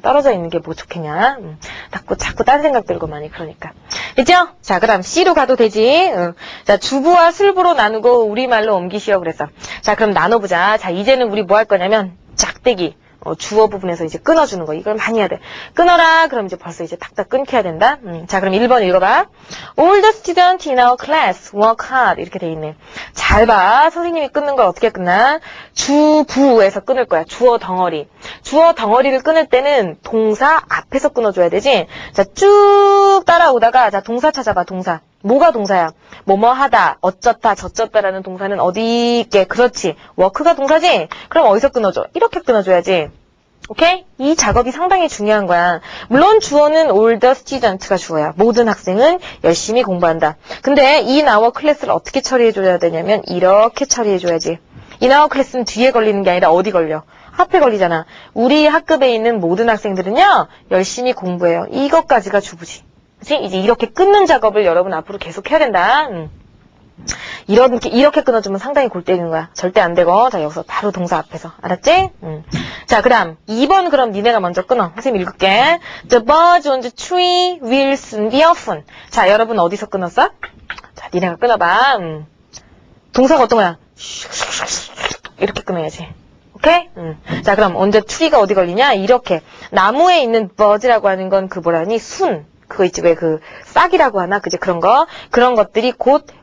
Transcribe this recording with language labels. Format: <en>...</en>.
<ko>떨어져 있는 게 뭐 좋겠냐? 자꾸 딴 생각 들고 많이 그러니까. 그죠? 자, 그다음 C로 가도 되지. 자, 주부와 술부로 나누고 우리말로 옮기시오 그랬어. 자, 그럼 나눠보자. 자, 이제는 우리 뭐 할 거냐면 짝대기. 주어 부분에서 이제 끊어주는 거. 이걸 많이 해야 돼. 끊어라. 그럼 이제 벌써 이제 탁탁 끊겨야 된다. 자, 그럼 1번 읽어봐.</ko> <en>All the students in our class work hard.</en> <ko>이렇게 돼 있네. 잘 봐. 선생님이 끊는 걸 어떻게 끊나? 주부에서 끊을 거야. 주어 덩어리. 주어 덩어리를 끊을 때는 동사 앞에서 끊어줘야 되지. 자, 쭉 따라오다가 자, 동사 찾아봐. 동사. 뭐가 동사야? 뭐뭐 하다, 어쩌다, 저쩌다라는 동사는 어디 있게? 그렇지. 워크가 동사지? 그럼 어디서 끊어줘? 이렇게 끊어줘야지. 오케이? 이 작업이 상당히 중요한 거야. 물론 주어는</ko> <en>all the student</en> <ko>가 주어야. 모든 학생은 열심히 공부한다. 근데</ko> <en>in our class</en> <ko>를 어떻게 처리해줘야 되냐면 이렇게 처리해줘야지.</ko> <en>in our class</en> <ko>는 뒤에 걸리는 게 아니라 어디 걸려? 앞에 걸리잖아. 우리 학급에 있는 모든 학생들은요. 열심히 공부해요. 이것까지가 주부지. 그치? 이제 이렇게 끊는 작업을 여러분 앞으로 계속 해야 된다. 이렇게 끊어주면 상당히 골 때리는 거야. 절대 안 되고. 자, 여기서 바로 동사 앞에서. 알았지? 자, 그 다음 2번 그럼 니네가 먼저 끊어. 선생님 읽을게.</ko> <en>The birds on the tree will soon be off.</en> <ko>자, 여러분 어디서 끊었어? 자, 니네가 끊어봐. 동사가 어떤 거야? 이렇게 끊어야지. 오케이? 자, 그럼 언제 트리가 어디 걸리냐? 이렇게. 나무에 있는 birds라고 하는 건 그 뭐라니? 순. 그거 있지, 왜 그 싹이라고 하나? 그지? 그런 것들이 곧</ko>